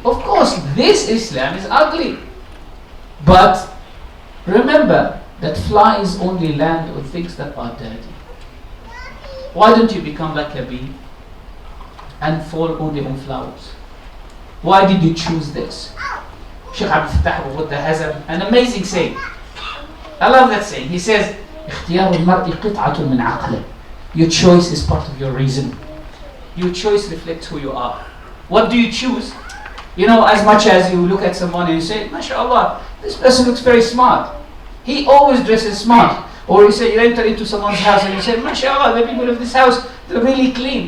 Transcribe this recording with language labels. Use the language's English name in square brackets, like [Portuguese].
[English] Of course, this Islam is ugly. But remember that flies only land on things that are dirty. Why don't you become like a bee and fall only on flowers? Why did you choose this? Shaykh Abdul Fattah Buddha has an amazing saying. I love that saying. He says, [Arabic] اختيار المرء قطعة من عقله. [English] Your choice is part of your reason. Your choice reflects who you are. What do you choose? You know, as much as you look at someone and you say, MashaAllah, this person looks very smart. He always dresses smart. Or you say, you enter into someone's house and you say, MashaAllah, the people of this house, they're really clean.